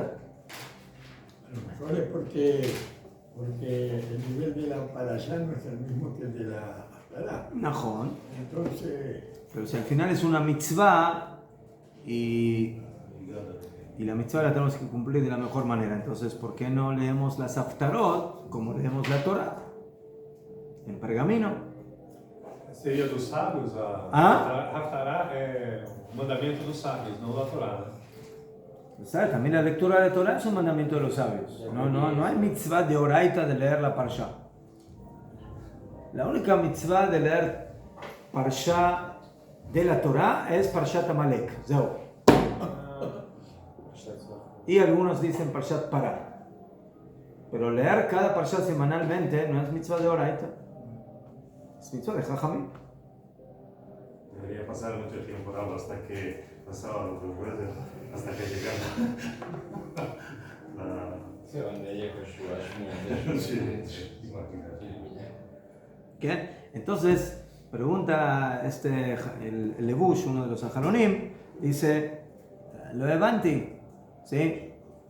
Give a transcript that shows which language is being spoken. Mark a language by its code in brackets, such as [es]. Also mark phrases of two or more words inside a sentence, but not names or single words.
[es] A lo mejor es porque el nivel de la parashá no es el mismo que el de la Haftarah. [he] Najón. [es] Entonces, Pero si al final es una mitzvah y la mitzvah la tenemos que cumplir de la mejor manera, entonces ¿por qué no leemos las Haftarot como leemos la Torah? En pergamino. [pt] Seria dos sábios, Ah? Haftarah é o mandamento dos sábios, não da Torá. [es] ¿Sabes? También la lectura de Torah es un mandamiento de los sabios. No hay mitzvah de oraita de leer la Parsha. La única mitzvah de leer Parsha de la Torah es Parshat Amalek. [he] Zeu. [es] Y algunos dicen Parshat Pará. Pero leer cada Parsha semanalmente no es mitzvah de oraita. Es mitzvah de Jajamim. [pt] Deveria passar muito tempo por aula [es] hasta que pasaba lo que puede, hasta que llegara la... Se van de ella con su Sí, imagínate. ¿Qué? Entonces, pregunta el Levush, uno de los Ajaronim, dice, lo levanti, ¿sí?